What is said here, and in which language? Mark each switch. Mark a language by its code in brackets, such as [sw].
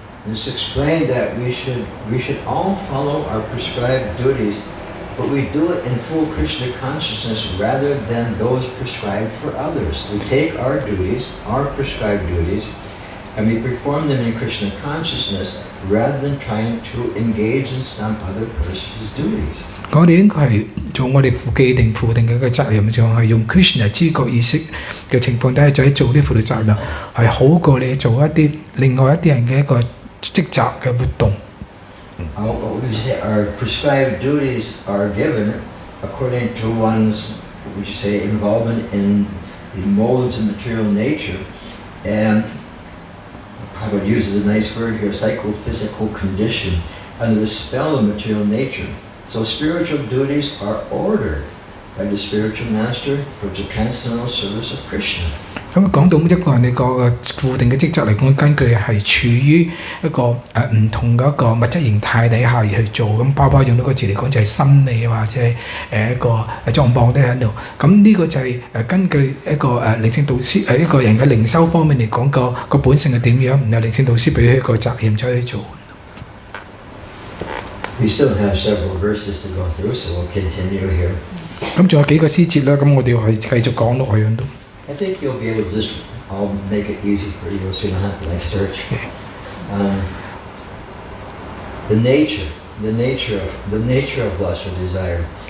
[en] It's explained that we should all follow our prescribed duties, but we do it in full Krishna consciousness rather than those prescribed for others. We take our duties, our prescribed duties, and we perform them in Krishna consciousness rather than trying to engage in some other person's duties. [yue] 我哋應該係做我哋既定附定嘅一個責任，就係用 Krishna 知覺意識嘅情況底下，就係做啲附屬責任，係好過你做一啲另外一啲人嘅一個職責嘅活動。 [en] Our prescribed duties are given according to one's, would you say, involvement in the modes of material nature, and Prabhupada uses a nice word here, psychophysical condition, under the spell of material nature. So spiritual duties are ordered by the spiritual master for the transcendental service of Krishna. [yue] 咁講到一個人你個固定嘅職責嚟講，根據係處於一個唔同嘅一個物質形態底下而去做，咁包括用到個字嚟講就係心理或者係一個狀況都喺度。咁呢個就係根據一個靈性導師一個人嘅靈修方面嚟講個本性係點樣，然後靈性導師俾佢一個責任就去做。 [en] We still have several verses to go through, so we'll continue here. [yue] 咁仲有幾個詩節啦，咁我哋係繼續講落去度。 [en] I think you'll be able to just, I'll make it easy for you so you don't have to like search. The nature of lust or desire.